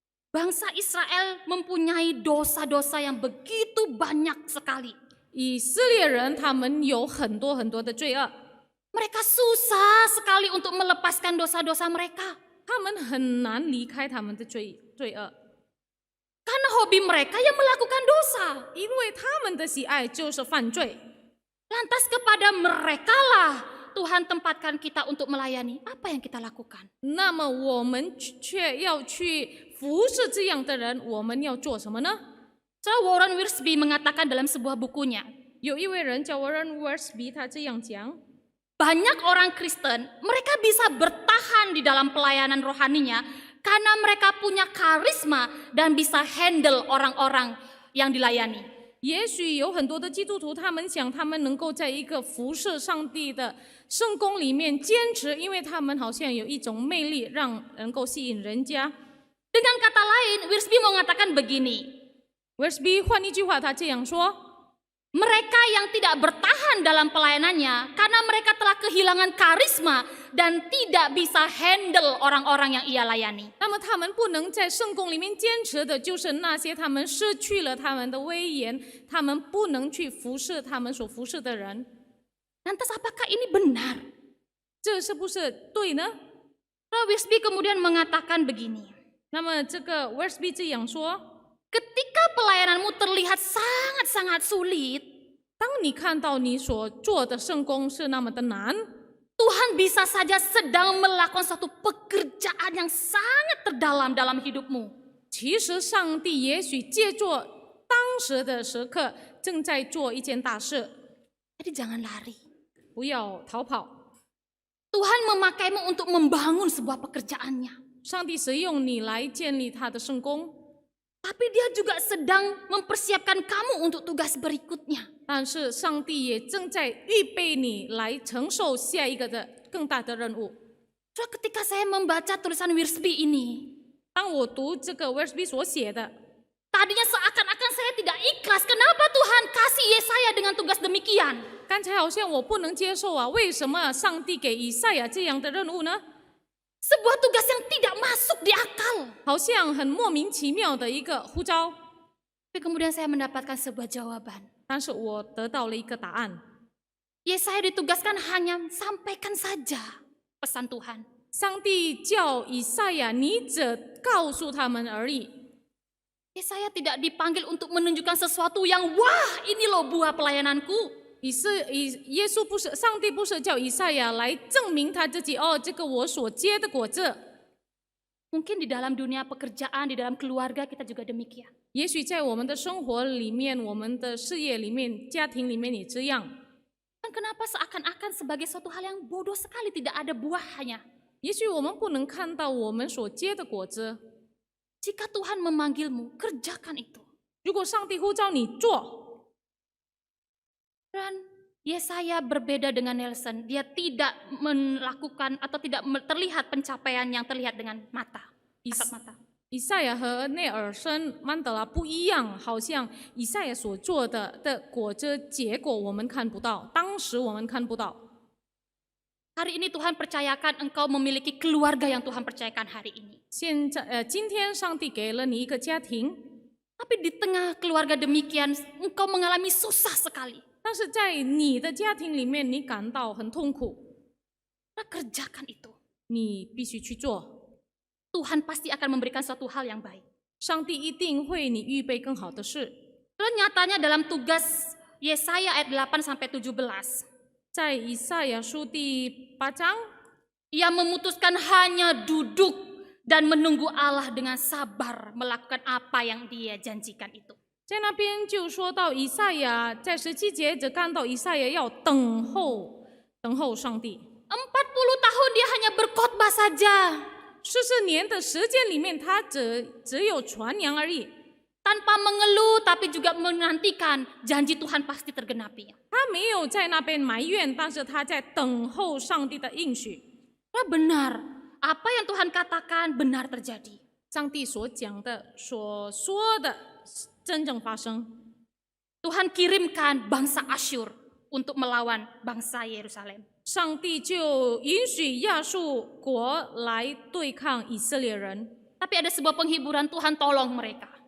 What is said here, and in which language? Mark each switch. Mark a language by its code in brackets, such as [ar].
[id] Bangsa Israel mempunyai dosa-dosa yang begitu banyak sekali. [zh] 以色列人他们有很多很多的罪恶， [id] Mereka susah sekali untuk melepaskan dosa-dosa mereka. [zh] 他们很难离开他们的罪恶， [id] Karena hobi mereka yang melakukan dosa. [zh] 因为他们的喜爱就是犯罪。 [id] Lantas kepada merekalah Tuhan tempatkan kita untuk melayani. Apa yang kita lakukan? [zh] 那么我们却要去服侍这样的人，我们要做什么呢？ [id] Saudara Warren Wiersbe mengatakan dalam sebuah bukunya, [zh] 有一位人叫 Warren Wiersbe， 他这样讲： [id] banyak orang Kristen, mereka bisa bertahan di dalam pelayanan rohaninya karena mereka punya karisma dan bisa handle orang-orang yang dilayani. [zh] 也许有很多的基督徒，他们想他们能够在一个服侍上帝的圣工里面坚持，因为他们好像有一种魅力，能够吸引人家。 [id] Dengan kata lain, Wiersbe mengatakan begini, [zh] Wiersbe 换一句话，他这样说： [id] mereka yang tidak bertahan dalam pelayanannya karena mereka telah kehilangan karisma dan tidak bisa handle orang-orang yang ia layani. [zh] 那么他们不能在圣工里面坚持的，就是那些他们失去了他们的威严，他们不能去服侍他们所服侍的人。 [id] Lantas apakah ini benar? [zh] 这是不是对呢？ [id] Wiersbe kemudian mengatakan begini, [zh] 那么这个 Wiersbe 这样说： [id] ketika pelayananmu terlihat sangat-sangat sulit, [zh] 当你看到你所做的圣工是那么的难， [id] Tuhan bisa saja sedang melakukan suatu pekerjaan yang sangat terdalam dalam hidupmu. [zh] 其实上帝也许借助当时的时刻正在做一件大事， [id] Jadi jangan lari. [zh] 不要逃跑。 [id] Tuhan memakaimu untuk membangun sebuah pekerjaannya. [zh] 上帝使用你来建立他的圣工， [id] Tapi dia juga sedang mempersiapkan kamu untuk tugas berikutnya. [zh] 但是上帝也正在预备你来承受下一个的更大的任务。 [id] Saudara, ketika saya membaca tulisan Wiersbe ini, [zh] 当我读这个威尔斯比所写的， [id] tadinya seakan-akan saya tidak ikhlas. Kenapa Tuhan kasih Yesaya dengan tugas demikian? [zh] 刚才好像我不能接受啊，为什么上帝给以赛亚这样的任务呢？ [id] Sebuah tugas yang tidak masuk di akal. [zh] 好像很莫名其妙的一个呼召， [id] Tapi kemudian saya mendapatkan sebuah jawaban. [zh] 但是我得到了一个答案。 [id] Yesaya ditugaskan hanya sampaikan saja pesan Tuhan. [zh] 上帝叫以赛亚，你只告诉他们而已。 [id] Yesaya tidak dipanggil untuk menunjukkan sesuatu yang wah, ini loh buah pelayananku. [zh] 耶稣不是，上帝不是叫以赛亚来证明他自己哦，这个我所结的果子。 [id] Mungkin di dalam dunia pekerjaan, di dalam keluarga kita juga demikian. [zh] 也许在我们的生活里面、我们的事业里面、家庭里面也这样。 [id] Dan kenapa seakan-akan sebagai suatu hal yang bodoh sekali tidak ada buahnya? [zh] 也许我们不能看到我们所结的果子。 [id] Jika Tuhan memanggilmu, kerjakan itu. [zh] 如果上帝呼召你做， [id] Dan Yesaya berbeda dengan Nelson. Dia tidak melakukan atau tidak terlihat pencapaian yang terlihat dengan mata, kasat mata. [zh] 以赛亚和内尔森曼德拉不一样，好像以赛亚所做的果子结果我们看不到，当时我们看不到。 [id] Hari ini Tuhan percayakan engkau memiliki keluarga yang Tuhan percayakan hari ini. [zh] 今天上帝给了你一个家庭， [id] Tapi di tengah keluarga demikian, engkau mengalami susah sekali. [zh] 但是在你的家庭里面，你感到很痛苦， [id] Nah, kerjakan itu. [zh] 你必须去做。 [id] Tuhan pasti akan memberikan suatu hal yang baik. [zh] 上帝一定会你预备更好的事。 [id] Dan nyatanya dalam tugas Yesaya ayat 8-17, [zh] 在以赛亚书第8章， [id] ia memutuskan hanya duduk dan menunggu Allah dengan sabar melakukan apa yang dia janjikan itu. [zh] 在那边就说到以赛亚在17节只看到以赛亚要等候上帝。 [id] 40 tahun dia hanya berkhotbah saja, [zh] 40年的时间里面，他只有传扬而已， [id] tanpa mengeluh tapi juga menantikan janji Tuhan pasti tergenapi. [zh] 他没有在那边埋怨，但是他在等候上帝的应许。 [id] Wah, benar, apa yang Tuhan katakan benar terjadi. [zh] 上帝所讲的、所说的真正发生。 [id] Tuhan kirimkan bangsa Asyur untuk melawan bangsa Yerusalem. [zh] 上帝就允许亚述国来对抗以色列人， [id] Tapi ada sebuah penghiburan, Tuhan tolong mereka.